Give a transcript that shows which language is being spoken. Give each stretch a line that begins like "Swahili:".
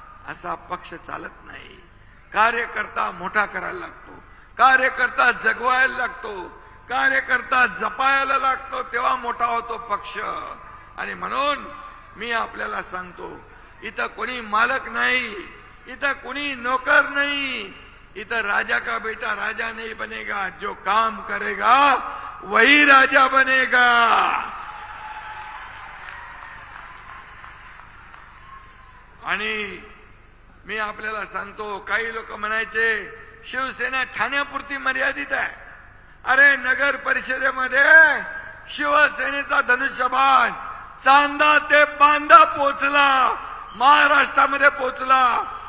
Marathi: असा पक्ष चालत नाही. कार्यकर्ता मोठा करायला लागतो, कार्यकर्ता जगवायला लागतो, कार्यकर्ता जपायला लागतो, तेव्हा मोठा होतो पक्ष. आणि म्हणून मी आपल्याला सांगतो, इथं कोणी मालक नाही, इथं कोणी नोकर नाही.
Hindi: इधर राजा का बेटा राजा नहीं बनेगा, जो काम करेगा वही राजा बनेगा.
Marathi: आणि मी आपल्याला सांगतो, काही लोक म्हणायचे शिवसेना ठाण्यापुरती मर्यादित आहे. अरे नगर परिषदेमध्ये शिवसेनेचा धनुष्यबाण चांदा ते बांदा पोचला, महाराष्ट्रामध्ये पोचला.